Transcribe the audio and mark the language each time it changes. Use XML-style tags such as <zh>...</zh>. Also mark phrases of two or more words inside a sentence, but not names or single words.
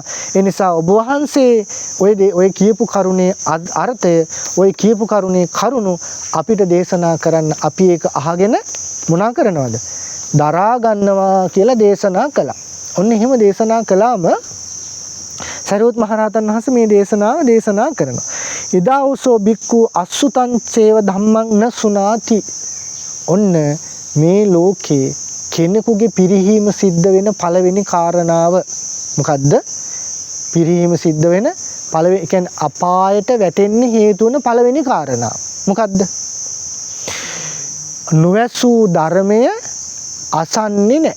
<si>ඒ නිසා ඔබ වහන්සේ ඔය කියපු කරුණේ අර්ථය ඔය කියපු කරුණේ කරුණු අපිට දේශනා කරන්න අපි ඒක අහගෙන මොනා කරනවද? දරා ගන්නවා කියලා දේශනා කළා. ඔන්න එහෙම දේශනා කළාම සරියුත් මහරහතන් වහන්සේ මේ දේශනාව දේශනා කරනවා.</si> <pi>ඉදා උසෝ බික්ඛු අසුතං චේව ධම්මං නසුනාති.</pi> <si>ඔන්න මේ ලෝකේ කෙනෙකුගේ පිරිහීම සිද්ධ වෙන පළවෙනි කාරණාව මොකද්ද? පිරිහීම සිද්ධ වෙන පළවෙනි කියන්නේ අපායට වැටෙන්න හේතු වෙන පළවෙනි කාරණාව මොකද්ද? නොවැසූ ධර්මය අසන්නේ නැහැ.</si>